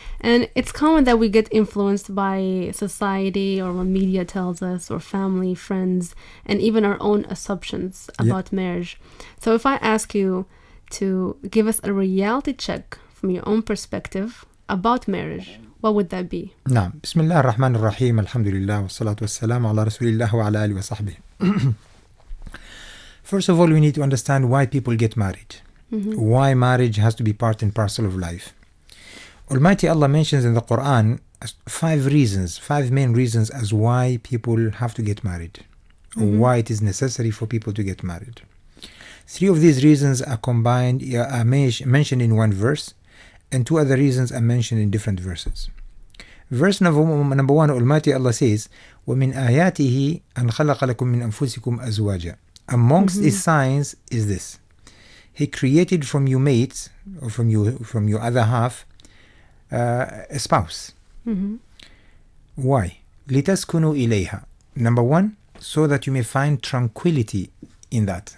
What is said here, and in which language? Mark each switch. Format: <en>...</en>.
<en>And it's common that we get influenced by society or what media tells us or family, friends, and even our own assumptions about marriage. So if I ask you to give us a reality check from your own perspective about marriage, what would that be?</en> <ar>نعم. بسم الله الرحمن الرحيم. الحمد لله والصلاة والسلام على رسول الله وعلى آله وصحبه.</ar> <en>First of all, we need to understand why people get married. Why marriage has to be part and parcel of life. Almighty Allah mentions in the Quran 5 main reasons as why people have to get married. Or why it is necessary for people to get married. 3 of these reasons are combined, are mentioned in one verse, and 2 other reasons are mentioned in different verses. Verse number 1, Almighty Allah says,</en> <ar>وَمِنْ آيَاتِهِ أَنْ خَلَقَ لَكُم مِّنْ أَنفُسِكُمْ أَزْوَاجًا.</ar> <en>Amongst His signs is this: He created from you mates, or from your other half, a spouse. Why?</en> <ar>لِتَسْكُنُوا إِلَيْهَا.</ar> <en>Number 1, so that you may find tranquility in that.</en>